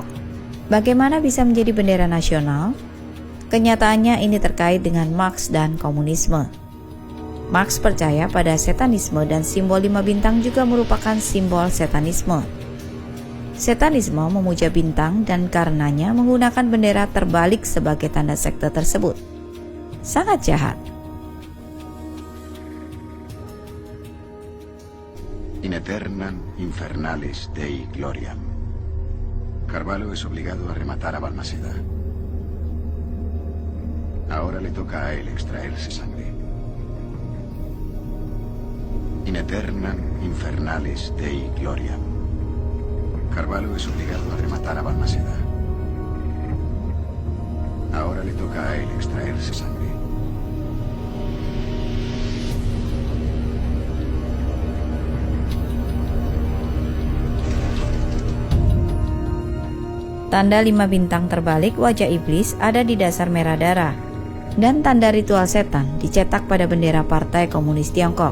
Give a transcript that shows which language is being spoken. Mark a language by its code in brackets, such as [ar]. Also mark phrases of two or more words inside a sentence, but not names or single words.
[id] Bagaimana bisa menjadi bendera nasional? Kenyataannya ini terkait dengan Marx dan komunisme. Marx percaya pada setanisme dan simbol 5 bintang juga merupakan simbol setanisme. Setanisme memuja bintang dan karenanya menggunakan bendera terbalik sebagai tanda sekte tersebut. Sangat jahat. [la] In aeternam infernales Dei gloriam. [es] Carvalho es obligado a rematar a Balmaceda. Ahora le toca a él extraerse sangre. [la] In aeternam infernales Dei gloriam. [es] Carvalho es obligado a rematar a Balmaceda. Ahora le toca a él extraerse sangre. [id] Tanda 5 bintang terbalik wajah iblis ada di dasar merah darah, dan tanda ritual setan dicetak pada bendera Partai Komunis Tiongkok.